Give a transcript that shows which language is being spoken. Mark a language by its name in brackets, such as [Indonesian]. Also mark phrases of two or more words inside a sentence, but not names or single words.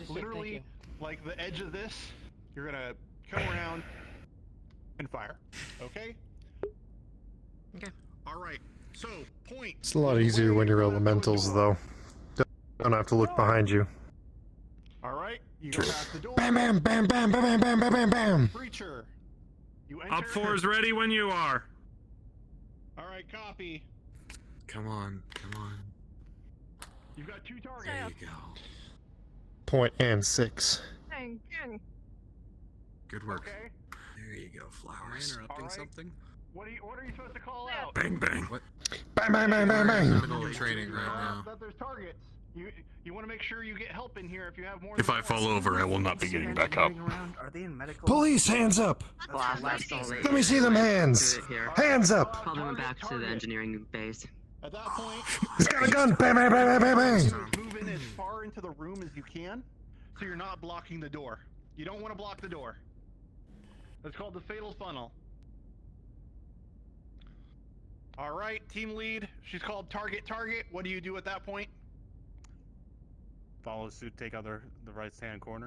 [English] Literally, like the edge of this, you're gonna come around and fire. Okay? Okay. Alright, so, point. It's a lot easier when you're elementals, though. Don't have to look behind you. Alright, you go past the door. Bam, bam, bam, bam, bam, bam, bam, bam, bam. Breacher. You enter. Up 4 is ready when you are. Alright, copy. Come on, come on. You've got 2 targets. There you go. Point and 6. Dang, dang. Good work. Okay. There you go, flowers. Am I interrupting something? What are you supposed to call out? Bang, bang. What? Bang, bang, bang, bang, I'm in the bang. middle of training right now. That there's targets. You want to make sure you get help in here if you have more. If I fall over, I will not be getting back up. Are they in medical? Police, hands up! Let me see them hands! Hands up! Call them back to the engineering base. At that point, He's got a gun! Bang, bang, bang, bang, bang, bang! move in as far into the room as you can, so you're not blocking the door. You don't want to block the door. That's called the fatal funnel. All right, team lead. She's called target. What do you do at that point? Follow suit, take out the right-hand corner.